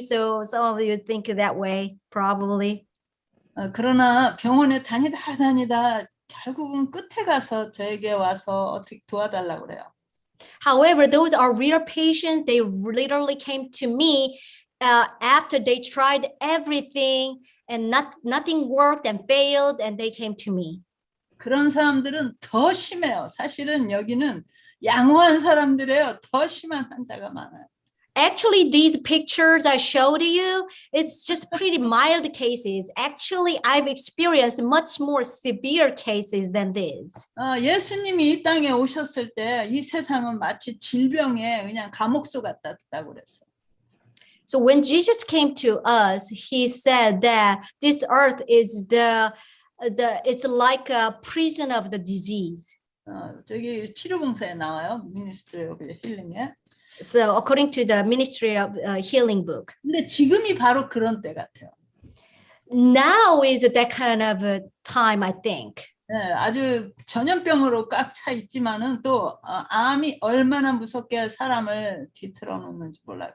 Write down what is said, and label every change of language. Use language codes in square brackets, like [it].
[en] So some of you think that way, probably. [ko] 그러나 병원에 다니다 결국은 끝에 가서 저에게 와서 어떻게 도와달라고 그래요. [en] However, those are real patients. They literally came to me after they tried everything and nothing worked and failed, and they came to me. [ko] 그런 사람들은 더 심해요. 사실은 여기는 양호한 사람들이에요. 더 심한 환자가 많아요. [en] Actually, these pictures I showed you, it's just pretty mild cases. Actually, I've experienced much more severe cases than this. [ko] 예수님이 이 땅에 오셨을 때 이 세상은 마치 질병에 그냥 감옥소 같았다고 그랬어요. [en] So when Jesus came to us, he said that this earth is it's like a prison of the disease. [ko] 저기 치료봉사에 나와요. Ministry of Healing에. [en] So according to the Ministry of Healing book. [ko] 근데 지금이 바로 그런 때 같아요. [en] Now is that kind of a time, I think. [ko] 네, 아주 전염병으로 꽉 차 있지만은 또 암이 얼마나 무섭게 사람을 뒤틀어 놓는지 몰라요.